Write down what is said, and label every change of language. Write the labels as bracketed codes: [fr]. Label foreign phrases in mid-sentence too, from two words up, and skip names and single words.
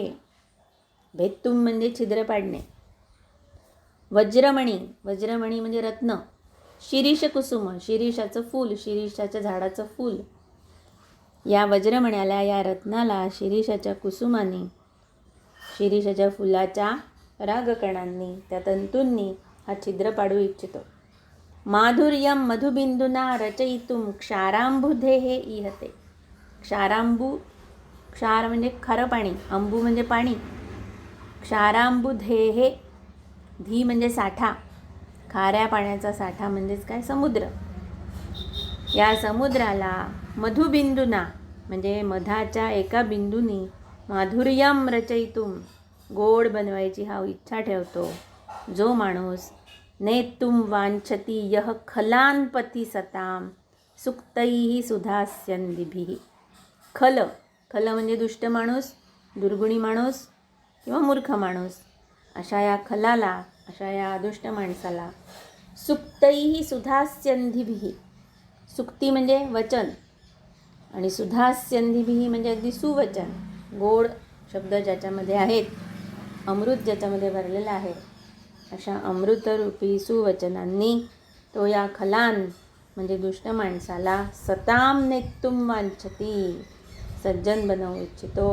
[mr] भेत्तुम म्हणजे छिद्र पाडणे, वज्रमणी, वज्रमणी म्हणजे रत्न, [sa] शिरीष कुसुम, [mr] शिरीषाचं फूल, शिरीषाच्या झाडाचं फूल. या वज्रमण्याला, या रत्नाला शिरीषाच्या कुसुमांनी, शिरीषाच्या फुलाच्या परागकणांनी, त्या तंतूंनी हा छिद्र पाडू इच्छितो. [sa] माधुर्यम मधुबिंदुना रचयितुम क्षारांबुधेः इहते. [mr] क्षारांबू, क्षार म्हणजे खारं पाणी, अंबू म्हणजे पाणी, क्षारांबुधेः, धी म्हणजे साठा, खाऱ्या पाण्याचा साठा म्हणजेच काय? समुद्र. या समुद्राला मधुबिंदुना म्हणजे मधाच्या एका बिंदूनी, [sa] माधुर्यम रचयितुम [mr] गोड बनवायची हा इच्छा ठेवतो जो माणूस, [sa] नेतुम वांछती यह खलांपथी सताम सुक्तैः सुधास्यन्दिभिः. [mr] खल, खल म्हणजे दुष्ट माणूस, दुर्गुणी माणूस किंवा मूर्ख माणूस. अशा या खलाला, अशा या दुष्ट माणसाला [sa] सुक्तैः सुधास्यन्धिभिः. [mr] सुक्ती म्हणजे वचन आणि सुधास्यन्धिभिः म्हणजे अगदी सुवचन, गोड शब्द ज्याच्यामध्ये आहेत, अमृत ज्याच्यामध्ये भरलेलं आहे, अशा अमृतरूपी सुवचनांनी तो या खलान म्हणजे दुष्ट माणसाला [sa] सताम नेतुम वांछती, [mr] सज्जन बनवू इच्छितो.